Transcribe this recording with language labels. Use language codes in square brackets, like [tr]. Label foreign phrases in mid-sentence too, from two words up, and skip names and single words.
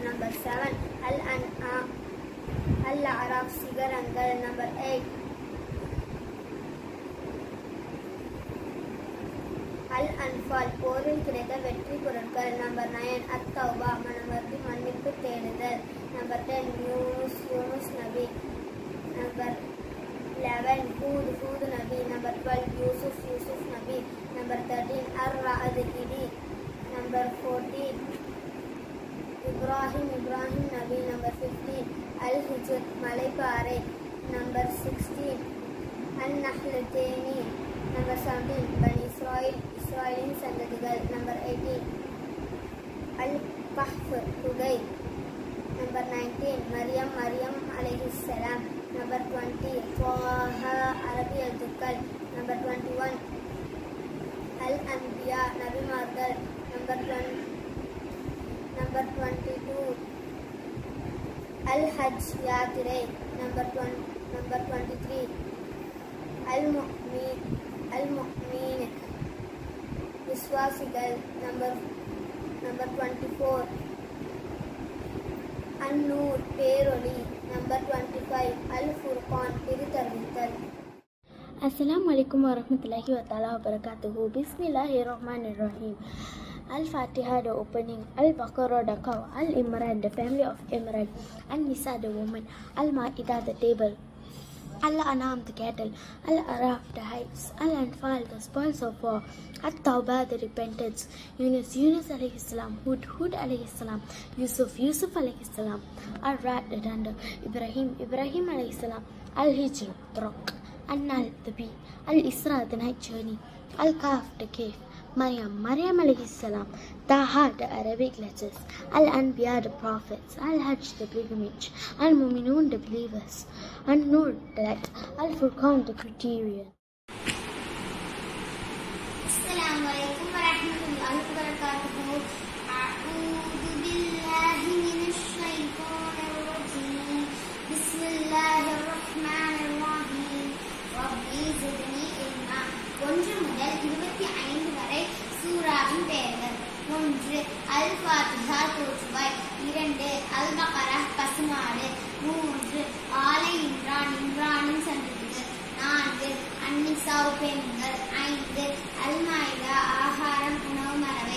[ta] Number 7 Al-Araf, சிகரங்கள். [en] Number 8 Al-Anfal, [ta] போரில் கிடைத்த வெற்றி பொருட்கள். [en] Number 9 At-Tawbah, [ta] மனமர்த்தி மன்னிப்பு தேடுதல். Number 10 Yunus நபி. Number 11 Hud நபி. Number 12 Yusuf நபி. Number 13 Ar-Ra'd, இடி. Number 14 Ibrahim நபி. Number 15 Al-Hijr, மலைப்பாறை. Number 16 An-Nahl தேனி. Number 17 பனி இஸ்ராயலின் சந்ததிகள். Number 18 Al-Kahf, குகை. [ar] Number 19 Maryam عليه السلام. [ta] Number 20 Taha, அரபி எழுத்துக்கள். Number 21 Al-Anbiya, நபிமார்கள். Number 22 Al-Hajj, யாத்திரை. [en] Number 23 Al-Mu'min, [ta] விசுவாசிகள். Number 24 An-Nur, பேரொளி. Number 25 Al-Furqan, பிரித்தறிவித்தல். [ar] السلام عليكم ورحمة الله وبركاته. بسم الله الرحمن الرحيم. [en] Al-Fatiha, the opening. Al-Baqarah, the cow. Al-Imran, the family of Imran. An-Nisa, the woman. Al-Ma'idah, the table. Al-An'am the cattle, Al-Araf the heights, Al-Anfal the spoils of war, At-Tawbah the repentance, Yunus alayhi [ar] سلام، هود عليه السلام، يوسف عليه السلام, [en] Ar-Rad the thunder, Ibrahim [ar] عليه السلام, [en] Al-Hijr the rock, An-Nal the bee, Al-Isra the night journey, Al-Kaf the cave, Maryam [ar] عليه السلام, [en] Taha the Arabic letters, Al-Anbiya the prophets, Al-Hajj the pilgrimage, Al-Muminun the believers, An-Nur the light, Al-Furqan the criterion. [ar] السلام عليكم ورحمة الله وبركاته. أعوذ بالله من الشيطان الرجيم. بسم الله الرحمن الرحيم. رب زدني علما. [ta] 1 முதல் 25 வரை சூராவின் பெயர்கள். 1 அல்-ஃபாத்திஹா தோற்றுவாய். 2 அல்-பக்ரா பசுமாடு. 3 ஆலை இம்ரானின் சந்ததிகள். 4 அன்-நிசா பெண்கள். 5 அல்-மாயிதா ஆகாரம் உணவு மரபை.